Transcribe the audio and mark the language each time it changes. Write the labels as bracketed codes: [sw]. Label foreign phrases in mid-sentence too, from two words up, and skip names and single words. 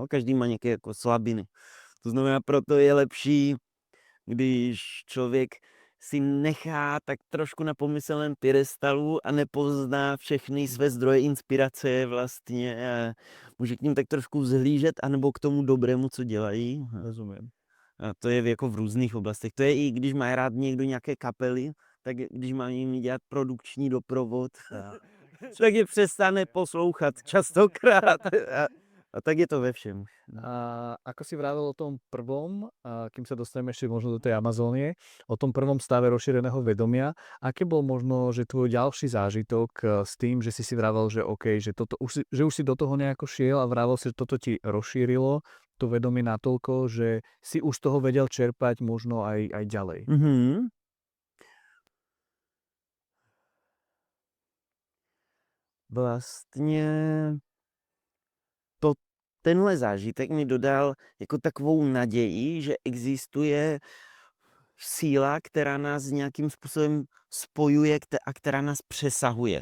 [cs] Každý má nějaké jako slabiny. To znamená, proto je lepší, když člověk si nechá tak trošku na pomyslném piedestalu a nepozná všechny své zdroje inspirace vlastně a může k ním tak trošku vzhlížet anebo k tomu dobrému, co dělají. [sk] Rozumiem. [cs] A to je jako v různých oblastech. To je i když má rád někdo nějaké kapely, tak když má jim dělat produkční doprovod, tak je přestane poslouchat častokrát. A tak je to ve všem. [sk] A ako si vravel o tom prvom, kým sa dostaneme ešte možno do tej Amazónie, o tom prvom stave rozšíreného vedomia, aké bol možno, že tvoj ďalší zážitok s tým, že si vravel, že OK, že už si do toho nejako šiel a vravel si, že toto ti rozšírilo to vedomie natoľko, že si už z toho vedel čerpať možno aj ďalej. Mhm. [cs] Vlastně tenhle zážitek mi dodal jako takovou naději, že existuje síla, která nás nějakým způsobem spojuje a která nás přesahuje.